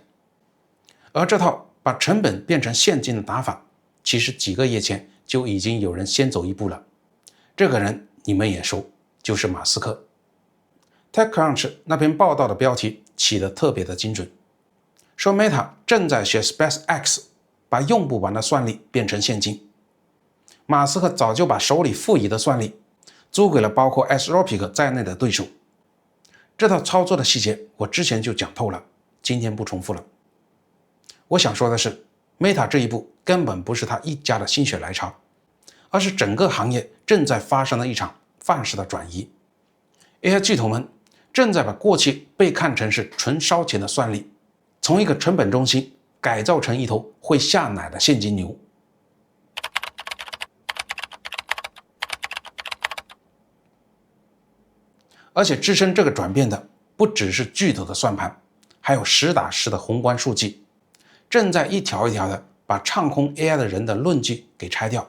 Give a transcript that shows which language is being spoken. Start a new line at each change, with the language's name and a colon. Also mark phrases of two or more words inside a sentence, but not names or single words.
Chinese: 而這套把成本變成現金的打法，其實幾個月前就已經有人先走一步了。這個人你們也熟，就是馬斯克。TechCrunch 那篇報道的標題起得特別的精準，說 Meta 正在學 SpaceX 把用不完的算力變成現金。馬斯克早就把手裡富餘的算力租給了包括 Anthropic 在內的對手。這套操作的細節我之前就講透了，今天不重複了。我想說的是， Meta 這一步根本不是他一家的心血來潮，而是整個行業正在發生的一場範式的轉移。AI 巨頭們正在把過去被看成是純燒錢的算力，從一個成本中心改造成一頭會下奶的現金牛。而且支撐這個轉變的不只是巨頭的算盤，還有實打實的宏觀數據，正在一條一條的把唱空 AI 的人的論據給拆掉。